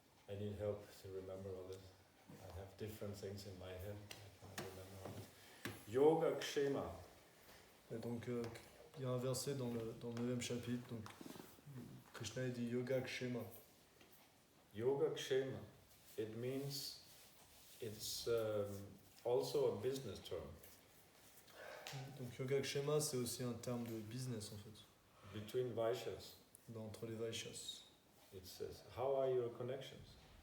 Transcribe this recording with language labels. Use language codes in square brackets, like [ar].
[en] I need help to remember all this. I have different things in my head. I can't remember all this. Yoga Kshema. [fr] Et donc il y a un verset dans le 9e chapitre, donc Krishna dit Yoga Kshema. Yoga Kshema. [en] It means it's also a business term. [fr] Donc Yoga Kshema, c'est aussi un terme de business en fait, [en] Between Vaishyas, [fr] entre les Vaishyas. [en] it says, how are your connections?